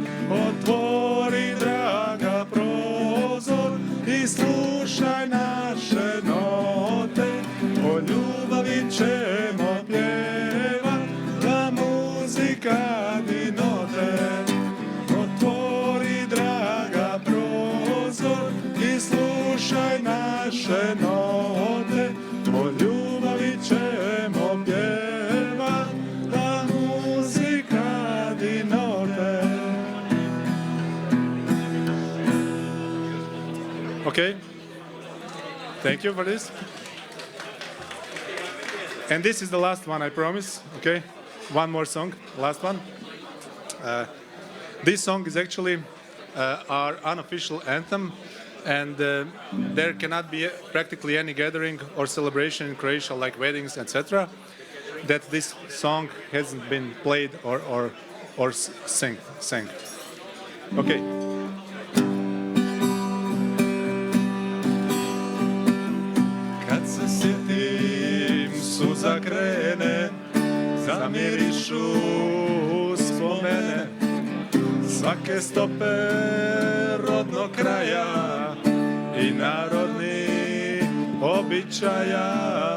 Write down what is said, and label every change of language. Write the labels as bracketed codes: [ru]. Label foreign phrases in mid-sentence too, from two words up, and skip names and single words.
[hr] Otvori, draga, prozor i slušaj naše note, o ljubavi ćemo pjevat, la muzika di note. Otvori, draga, prozor i slušaj naše note, o ljubavi ćemo pjevat, la muzika di note. [en] Okay. Thank you for this. And this is the last one, I promise. Okay. One more song, last one. This song is actually our unofficial anthem, and there cannot be practically any gathering or celebration in Croatia, like weddings, etc., that this song hasn't been played or sang. Okay. [hr] Kad se sjetim, suza krene, zamirišu spomene svake stope rodnog kraja i narodnih običaja.